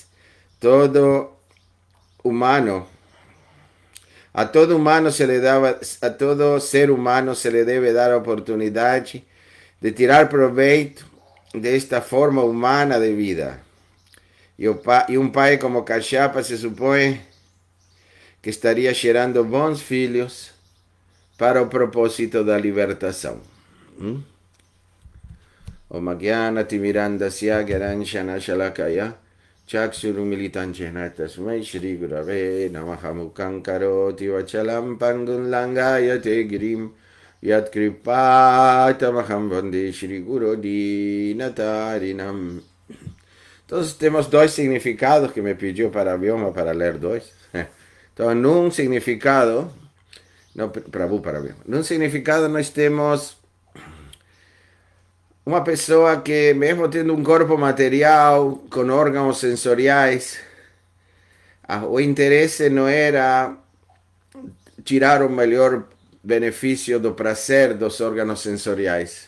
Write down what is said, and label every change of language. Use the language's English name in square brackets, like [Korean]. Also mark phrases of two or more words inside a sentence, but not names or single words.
[Portuguese] Todo ser humano [Spanish] se le [Portuguese] deve dar a oportunidade de tirar proveito desta forma humana de vida. E um pai como Kashyapa se supõe que estaria gerando bons filhos para o propósito da libertação. [Sanskrit] Om Jnana Timirandasya Gyananjana Shalakaya Chakshurumilitan Jena Tasmai Shri Gurave Namaha Mukhaṁ Karoti Vachalam Pangun Langayate Girim Yat Kripatamaham Vande Shri Guru Dinatarinam. [Portuguese] Entonces temos dois significados que me pediu para Vyoma para ler dois. Então, num significado, não, Prabhu para Vyoma, num significado nós temos uma pessoa que, mesmo tendo um corpo material, com órgãos sensoriais, o interesse não era tirar o melhor benefício do prazer dos órgãos sensoriais.